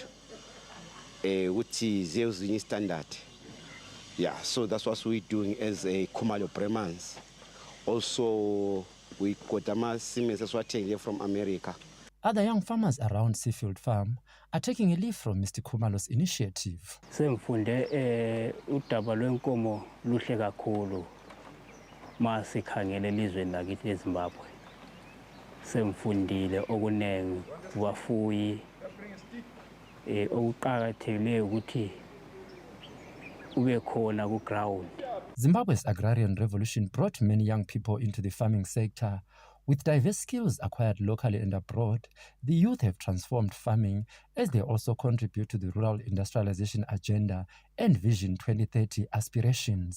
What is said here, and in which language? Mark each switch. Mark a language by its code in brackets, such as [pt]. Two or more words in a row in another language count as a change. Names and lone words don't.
[en] Which is the standard. Yeah, so that's what we're doing as a Khumalo Bremans. Also, we got a Siemens as well from America. Other young farmers around Seafield Farm are taking a leaf from Mr. Khumalo's initiative. [nd] Semfunde udaba lwenkomo luhle kakhulu masikhangele elizweni lakithi eZimbabwe. Semfundile okunengi kubafuyi okuqakathekileyo ukuthi ube khona ku ground. [en] Zimbabwe's agrarian revolution brought many young people into the farming sector. With diverse skills acquired locally and abroad, the youth have transformed farming as they also contribute to the rural industrialization agenda and Vision 2030 aspirations.